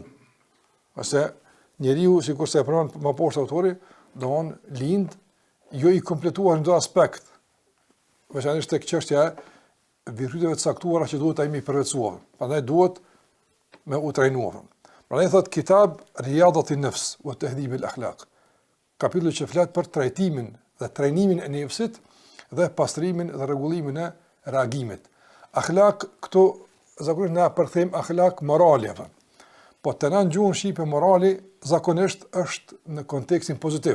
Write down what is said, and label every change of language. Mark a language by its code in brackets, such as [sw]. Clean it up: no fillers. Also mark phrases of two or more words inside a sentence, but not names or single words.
[sq] Ose njeriu, sikurse e përmend më poshtë autori, domthon lind jo i kompletuar në çdo aspekt. Veçanërisht tek çështja e virtyteve të caktuara që duhet ai mi përvetësuar. Prandaj duhet me u trajnuar. Prandaj thot kitab Riyadat an-Nafs wa Tahdhib al-Akhlaq. Kapitulli që flet për trajtimin dhe trajnimin e nefsit dhe pastrimin dhe rregullimin e reagimit. Akhlaq këtu zakonisht na përthem akhlaq morali apo. Po të në gjuhën shqipe morali zakonisht është në kontekstin pozitiv.